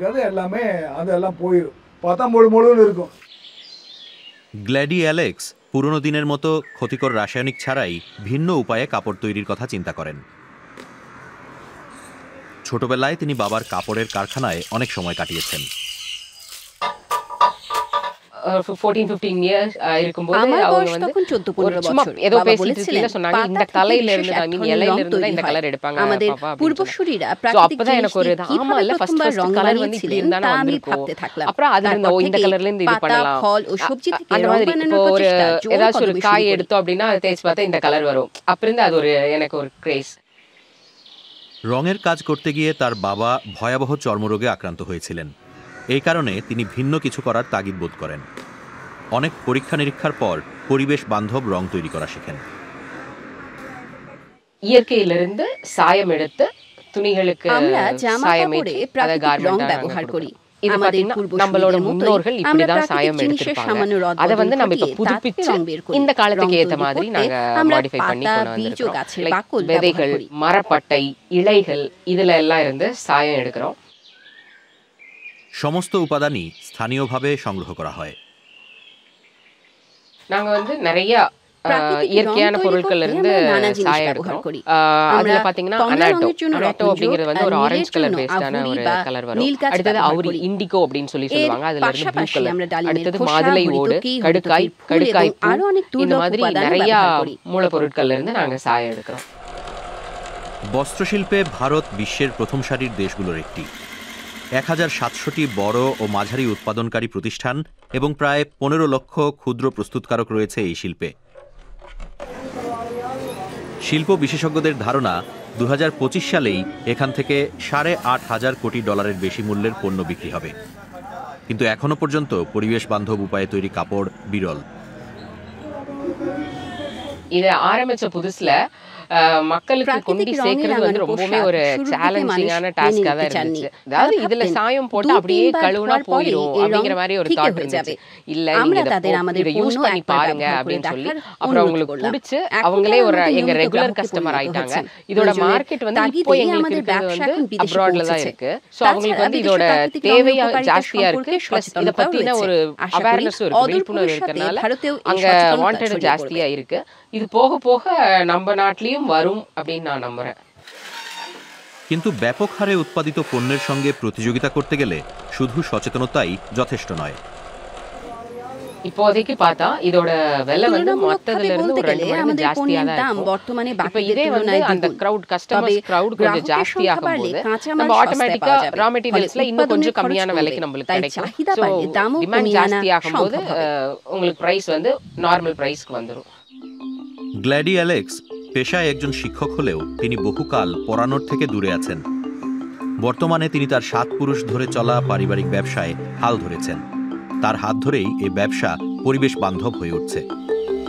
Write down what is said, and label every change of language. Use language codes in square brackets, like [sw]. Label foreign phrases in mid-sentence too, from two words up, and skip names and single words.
[bn] গ্ল্যাডি অ্যালেক্স পুরনো দিনের মতো ক্ষতিকর রাসায়নিক ছাড়াই ভিন্ন উপায়ে কাপড় তৈরির কথা চিন্তা করেন। ছোটবেলায় তিনি বাবার কাপড়ের কারখানায় অনেক সময় কাটিয়েছেন। [ta] 14-15 years இருக்கும்போது அவங்க வந்து [bn] তখন 14-15 বছর [ta] ஏதோ பேசிட்டு சொன்னாங்க இந்த கலர்ல இருந்து [en] I mean [ta] இலையில இருந்து இந்த கலர் எடுப்பாங்க [bn] আমাদের পূর্বসূরীরা প্রাকৃতিক জিনিস দিয়ে [ta] ஆமா இல்ல [en] first colour [ta] வந்து இப்படி இருந்தா நான் வந்திருக்கோம் அப்புறம் அதுல இந்த கலர்ல இருந்து இது பண்ணலாம் [bn] ফল ও সবজি থেকে রং বানানোর প্রচেষ্টা [ta] ஏதாச்சும் ஒரு காய் எடுத்தோம் அப்படினா அதை தேய்ச்சு பார்த்தா இந்த கலர் வரும் அப்புறம் அது ஒரு எனக்கு ஒரு ক্রেজ। [bn] রঙের কাজ করতে গিয়ে তার বাবা ভয়াবহ চর্মরোগে আক্রান্ত হয়েছিলেন। এই কারণে তিনি ভিন্ন কিছু করার তাগিদ বোধ করেন। অনেক পরীক্ষা নিরীক্ষার পর পরিবেশ বান্ধব রং তৈরি করা শেখেন। [ta] ইয়ের্কেইলিருந்து சாயம் எடுத்து துணிகளுக்கு சாயம் ஏற்றி அதை கார்மெண்ட் [bn] ব্যবহার করি। [ta] இது பாத்தீங்கன்னா நம்மளோட முன்னோர்கள் இப்படிதான் சாயம் எடுத்திருப்பாங்க. அதை வந்து நம்ம இப்ப புதுப்பிச்சு இந்த காலத்துக்கு ஏத்த மாதிரி நாங்க மாடிஃபை பண்ணி கொண்டு வந்திருக்கோம். விதைகள், மரப்பட்டை, இலைகள் இதுல எல்லாம் இருந்து சாயம் எடுக்கிறோம்। [bn] সমস্ত উপাদানই স্থানীয়ভাবে সংগ্রহ করা হয়। [ta] நாங்க வந்து நிறைய இயற்கையான பொருட்கள்ல இருந்து சாயம் எடுக்கிறோம்। அதுல பாத்தீங்கன்னா அனாட்டோ அப்படிங்கிறது வந்து ஒரு [en] orange colour [ta] பேஸ்டான ஒரு கலர் வரும்। அடுத்தது அவுரி, இண்டிகோ அப்படின்னு சொல்லுவாங்க, அதுல இருந்து [en] blue colour. [ta] அடுத்தது மாதுளை ஓடு, கடுக்காய் பூ, இந்த மாதிரி நிறைய மூலப்பொருட்கள்ல இருந்து நாங்க சாயம் எடுக்கிறோம்। [bn] বস্ত্রশিল্পে ভারত বিশ্বের প্রথম সারির দেশগুলোর একটি। 1700টি বড় ও মাঝারি উৎপাদনকারী প্রতিষ্ঠান এবং প্রায় 15 লক্ষ ক্ষুদ্র প্রস্তুতকারক রয়েছে এই শিল্পে। শিল্প বিশেষজ্ঞদের ধারণা 2025 সালেই এখান থেকে $8,500 কোটি বেশি মূল্যের পণ্য বিক্রি হবে, কিন্তু এখনো পর্যন্ত পরিবেশ বান্ধব উপায়ে তৈরি কাপড় বিরল। [ta] இது ஆரம்பிச்ச புதுசுல மக்களுக்கு கொண்டு சேர்க்கிறது வந்து ரொம்பவே ஒரு [en] challenging task [ta] தான் இருந்துச்சு. அதாவது இதுல சாயம் போட்டு அப்படியே கழுவுனா போயிடும் அப்படிங்கிற மாதிரி ஒரு தாட் இருந்துச்சு. இல்ல நீங்க இதை யூஸ் பண்ணி பாருங்க அப்படின்னு சொல்லி அப்புறம் அவங்களுக்கு பிடிச்சு அவங்களே ஒரு எங்க [en] regular customer [ta] ஆயிட்டாங்க. இதோட மார்க்கெட் வந்து இப்போ எங்களுக்கு இருக்கிறது வந்து அப்ராட்ல தான் இருக்கு. சோ அவங்களுக்கு வந்து இதோட தேவை ஜாஸ்தியா இருக்கு. பிளஸ் இத பத்தின ஒரு அவேர்னஸ் ஒரு விழிப்புணர்வு இருக்கறனால அங்க வாண்டட் ஜாஸ்தியா இருக்கு। இது போக போக நம்ம நாட்டிலயும் வரும் அப்படின்னு நான் நம்புறேன்। [bn] কিন্তু ব্যাপক হারে উৎপাদিত পণ্যের সঙ্গে প্রতিযোগিতা করতে গেলে শুধু সচেতনতাই যথেষ্ট নয়। [ta] இப்போதைக்கு பார்த்தா இதோட விலை வந்து மொத்தத்துல இருந்து ஒரு 2 மடங்கு ஜாஸ்தியா தான் இருக்கும்। [bn] বর্তমানে [ta] இப்ப இதே வந்து அந்த [en] crowd customers crowd [ta] கொஞ்சம் ஜாஸ்தியா ஆகும்போது நம்ம [en] automatically raw materials [ta] இன்னும் கொஞ்சம் கம்மியான விலைக்கு நமக்கு கிடைக்கும்। [en] so demand [ta] ஜாஸ்தியா ஆகும்போது உங்களுக்கு பிரைஸ் வந்து [en] normal price [ta] வந்துரும்। [bn] গ্ল্যাডি অ্যালেক্স পেশায় একজন শিক্ষক হলেও তিনি বহুকাল পড়ানোর থেকে দূরে আছেন। বর্তমানে তিনি তার 7 পুরুষ ধরে চলা পারিবারিক ব্যবসায় হাল ধরেছেন। তার হাত ধরেই এই ব্যবসা পরিবেশ বান্ধব হয়ে উঠছে।